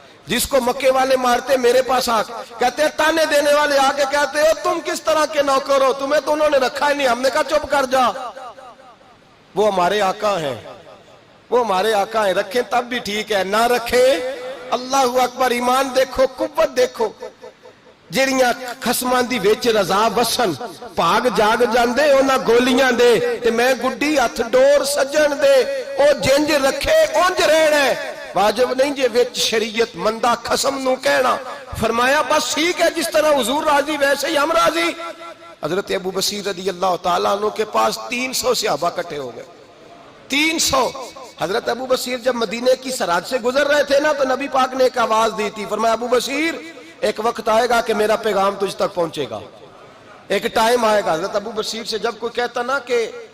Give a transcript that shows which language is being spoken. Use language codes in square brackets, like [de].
[ur] جس کو مکے والے مارتے میرے پاس آ کہتے ہیں، تانے دینے والے آ کے کہتے ہو تم کس طرح کے نوکر ہو، تمہیں تو انہوں نے رکھا ہی نہیں. ہم نے کہا چپ کر جا، وہ ہمارے آقا ہیں، وہ ہمارے آقا ہیں، رکھیں تب بھی ٹھیک ہے، نہ رکھیں اللہ اکبر. ایمان دیکھو، قوت دیکھو. [pa] جیڑیاں خسماں دی وچ رضا وسن بھاگ جاگ جاندے اونا گولیاں دے تے میں گڈی ہتھ ڈور سجن دے او جنج رکھے اونج رہنا ہے. واجب نہیں جے وچ شریعت مندہ خسم نو کہنا. [ur] فرمایا بس ٹھیک ہے، جس طرح حضور راضی ویسے ہی ہم راضی. حضرت ابو بصیر رضی اللہ تعالیٰ عنہ کے پاس 300 صحابہ کٹھے ہو گئے. 300 حضرت ابو بصیر جب مدینے کی سرحد سے گزر رہے تھے نا تو نبی پاک نے ایک آواز دی تھی، فرمایا ابو بصیر ایک وقت آئے گا کہ میرا پیغام تجھ تک پہنچے گا، ایک ٹائم آئے گا۔ حضرت ابو بصیر سے جب کوئی کہتا نا کہ